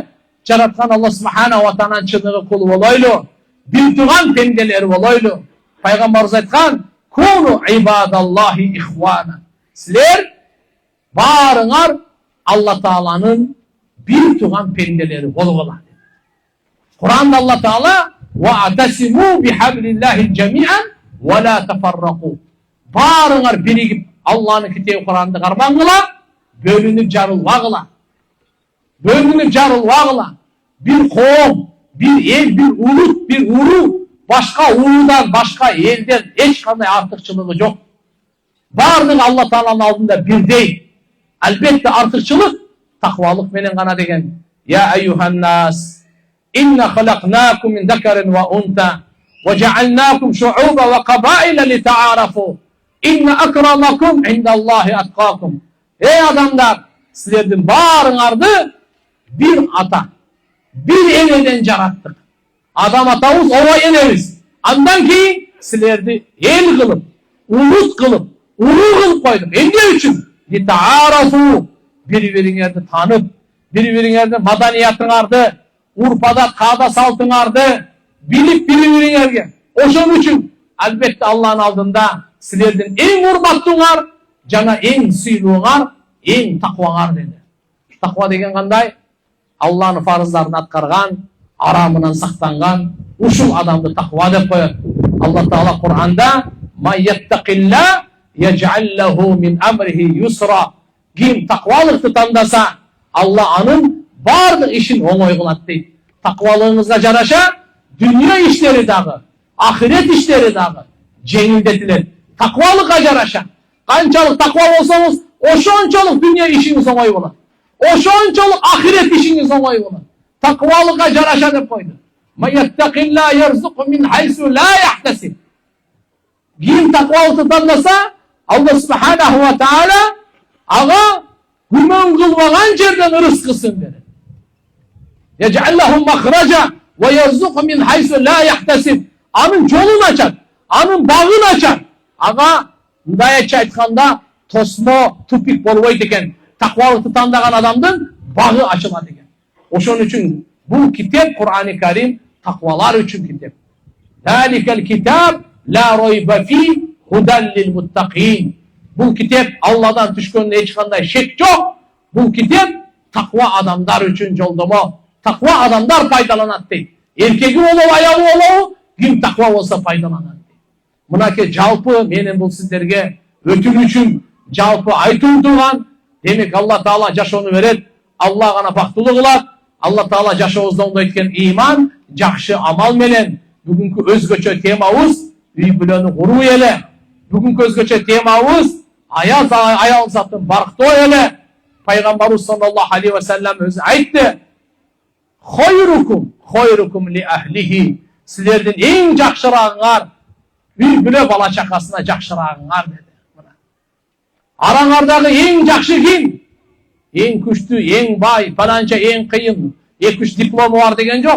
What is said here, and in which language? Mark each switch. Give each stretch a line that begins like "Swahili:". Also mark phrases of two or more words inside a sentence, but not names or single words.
Kyrgyz: Жараткан Алла
Arabic: سبحانه وتعالى
Kyrgyz: чыныгы кулу болойлу. Бир туган пенделер болойлу. Пайгамбарыбыз айткан:
Arabic: "كونوا عباد الله إخوانا."
Kyrgyz: Силер барыңар Алла Тааланын бир туган пенделери болгула. Куранда Алла Таала:
Arabic: "واعتصموا بحبل الله جميعا ولا تفرقوا."
Kyrgyz: Барыңар биригип Алланын китеби Куранды кармаңгыла, бөлүнүп жарылбагыла. Бөлүнүп жарылбагыла. Bir коом, bir эл, bir улут, bir уру башка уруудан, башка элден эч кандай артыкчылыгы жок. Бардыгы Алла Тааланын алдында бирдей. Албетте артыкчылык таквалык менен гана деген.
Arabic: يا أيها الناس إنا خلقناكم من ذكر وأنثى وجعلناكم شعوبا وقبائل لتعارفوا إن أكرمكم عند الله أتقاكم.
Kyrgyz: Эй адамдар, силердин барыңарды bir ata, bir eneden жараттык. Адам атабыз ова энебиз. Андан кийин силерди эл кылып, улут кылып, уруу кылып койдук. Эмне үчүн? Литаарафу, бири-бириңерди танып, бири-бириңердин маданиятыңарды, урп-адат, каада салтыңарды билип бири-бириңерге. Ошон үчүн албетте Алланын алдында силердин эң урматтууңар жана эң сыйлууңар, эң такваңар деди. Таква деген кандай? Алланын фарыздарын аткарган, арамынан сактанган, ушул адамды таква деп коет. Алла Таала Куранда:
Arabic: "ومن يتق الله يجعل له من أمره يسرا."
Kyrgyz: Ким таквалыкты тандаса, Алла анын бардык ишин оңой кылат дейт. Таквалыгыңызга жараша дүйнө иштери дагы, ахирет иштери дагы жеңилдетилет. Таквалыкка жараша канчалык таква болсоңуз, ошончолук дүйнө ишиңиз оңой болот. Ошончолук ахирет ишиңиз оңой болот. Takvalığa жараша деп койду.
Arabic: ومن يتق الله يرزقه من حيث لا يحتسب.
Kyrgyz: Ким таквалыкты тандаса, Алла
Arabic: سبحانه وتعالى
Kyrgyz: ага күмөн кылбаган жерден ырыскысын берет.
Arabic: يجعل له مخرجا ويرزقه من حيث لا يحتسب.
Kyrgyz: Анын жолун ачат, анын багын ачат. Ага мындайча айтканда тосмо, тупик болбойт экен. Таквалыкты тандаган адамдын багы ачылат экен. Ошон үчүн бул китеп Кур'ан-ы Карим таквалар үчүн китеп.
Arabic: ذلك الكتاب لا ريب فيه هدى للمتقين.
Kyrgyz: Бул китеп Алладан түшкөндө эч кандай шек жок. Бул китеп таква адамдар үчүн жолдомо. Таква адамдар пайдаланат дейт. Эркеги болобу, аялы болобу, ким таква болсо пайдаланат дейт. Мынакей жалпы менин бул сиздерге өтүү үчүн жалпы айтуу турган. Демек Алла Таала жашоону берет. Алла гана бактылуу кылат. Алла Таала жашообузда оңдойткен иман, жакшы амал менен. Бүгүнкү өзгөчө темабыз үй бүлөнү куруу эле. Бүгүнкү өзгөчө темабыз аял затын барктоо эле. Пайгамбарыбыз
Arabic: صلى الله عليه وسلم
Kyrgyz: өзү айтты:
Arabic: "خيركم لأهله."
Kyrgyz: Силердин эң жакшырагыңар үй бүлө бала чакасына жакшырагыңар деди. Араңардагы эң жакшы ким? Эң күчтүү, эң бай, фаланча эң кыйын, 2-3 диплому бар деген жок.